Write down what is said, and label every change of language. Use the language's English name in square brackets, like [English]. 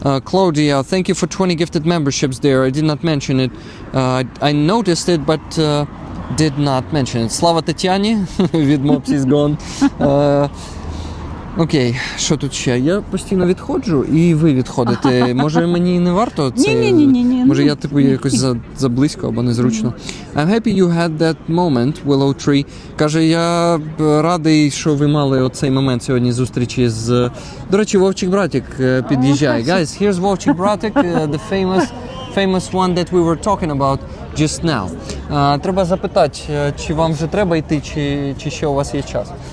[English] Claudia, thank you for 20 gifted memberships there. I did not mention it. I noticed it, but did not mention it. [Ukrainian] Слава Тетяні від Mopsy's Gone. Окей, що тут ще? Я постійно відходжу, і ви відходите. Може, мені не варто це? Ні. Може, я типу якось заблизько або незручно. [English] I'm happy you had that moment, Willow Tree. [Ukrainian] Каже, я радий, що ви мали оцей момент сьогодні зустрічі з... До речі, Вовчик Братик під'їжджає. [English] Guys, here's Вовчик Братик, the famous one that we were talking about just now. [Ukrainian] Треба запитати, чи вам вже треба йти, чи ще у вас є час.